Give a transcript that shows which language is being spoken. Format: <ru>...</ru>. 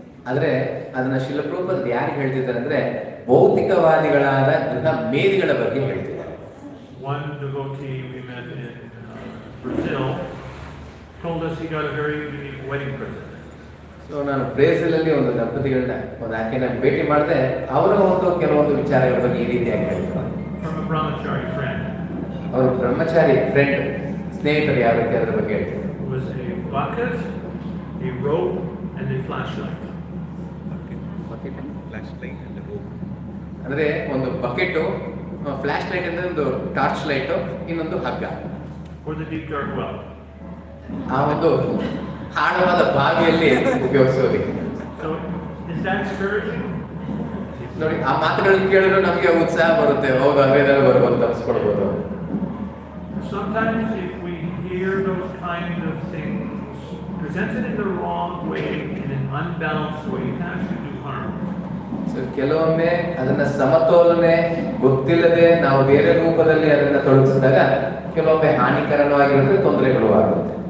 <kn>ಆದರೆ ಅದನ್ನ ಶಿಲಪ್ರಭುಪಾದರು ಯಾರಿಗೆ ಹೇಳ್ತಿದ್ದಾರೆ ಅಂದ್ರೆ ಭೌತಿಕವಾದಿಗಳಾದ ಗೃಹ ಮೇದಿಗಳ ಬಗ್ಗೆ ಹೇಳ್ತಿದ್ದಾರೆ.</kn> <en>One devotee we met in Brazil told us he got a very unique wedding present.</en> <kn>So ನಾನು ಬ್ರೆಜಿಲ್ ಅಲ್ಲಿ ಒಂದು ದಂಪತಿಗಳನ್ನ ಒಂದು ಆಕೆನ ಭೇಟಿ ಮಾಡಿದೆ. ಅವರ ಒಂದು ಕೆಲವೊಂದು ವಿಚಾರಗಳ ಬಗ್ಗೆ ಈ ರೀತಿಯಾಗಿ ಹೇಳ್ತಾರೆ.</kn> <en>From a brahmachari friend.</en> <kn>ಅವರು ಬ್ರಹ್ಮಚಾರಿ ಫ್ರೆಂಡ್ ಸ್ನೇಹಿತರು ಯಾವ ರೀತಿ ಅದರ ಬಗ್ಗೆ ಹೇಳ್ತಾರೆ.</kn> <en>It was a bucket, a rope, and a flashlight.</en> <kn>ಅಂದ್ರೆ ಒಂದು ಬಕೆಟ್, ಫ್ಲಾಶ್ ಲೈಟ್ ಅಂದ್ರೆ ಒಂದು ಟಾರ್ಚ್ ಲೈಟ್, ಇನ್ನೊಂದು ಹಗ್ಗ.</kn> <en>For the deep dark well.</en> <kn>ಆ ಒಂದು ಆಳವಾದ ಬಾವಿಯಲ್ಲಿ ಉಪಯೋಗಿಸೋದಕ್ಕೆ.</kn> <en>So is that encouraging?</en> <kn>ನೋಡಿ, ಆ ಮಾತುಗಳನ್ನ ಕೇಳಿದ್ರೆ ನಮಗೆ ಉತ್ಸಾಹ ಬರುತ್ತೆ. ಹೌದು, ಅವೇನೆಲ್ಲ ಬರ್ಬೋದು, ತಪ್ಪಿಸ್ಕೊಳ್ಬೋದು.</kn> <en>Sometimes if we hear those kind of things presented in the wrong way, in an unbalanced way, it can actually do harm.</en> <kn>So ಕೆಲವೊಮ್ಮೆ ಅದನ್ನ ಸಮತೋಲನೆ ಗೊತ್ತಿಲ್ಲದೆ ನಾವು ಬೇರೆ ರೂಪದಲ್ಲಿ ಅದನ್ನ ತೊಡಗಿಸಿದಾಗ ಕೆಲವೊಮ್ಮೆ ಹಾನಿಕರವಾಗಿರುತ್ತೆ, ತೊಂದರೆಗಳು ಆಗುತ್ತೆ.</kn>